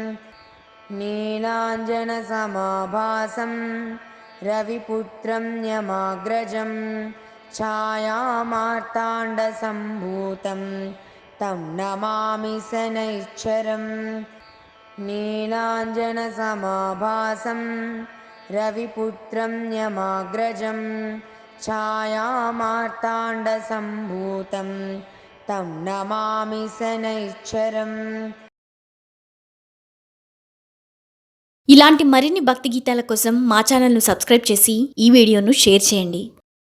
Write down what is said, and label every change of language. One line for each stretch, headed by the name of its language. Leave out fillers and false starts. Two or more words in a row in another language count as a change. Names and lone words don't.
Sanskrit: नीलाञ्जनसमाभासं रविपुत्रं यमाग्रजं छायामार्ताण्डसम्भूतं तं नमामि शनैश्चरम् नीलाञ्जनसमाभासं रविपुत्रं यमाग्रजं छायामार्ताण्डसम्भूतं तं नमामि शनैश्चरम्
Telugu: ఇలాంటి మరిన్ని భక్తి గీతాల కోసం మా ఛానల్ను సబ్స్క్రైబ్ చేసి ఈ వీడియోను షేర్ చేయండి.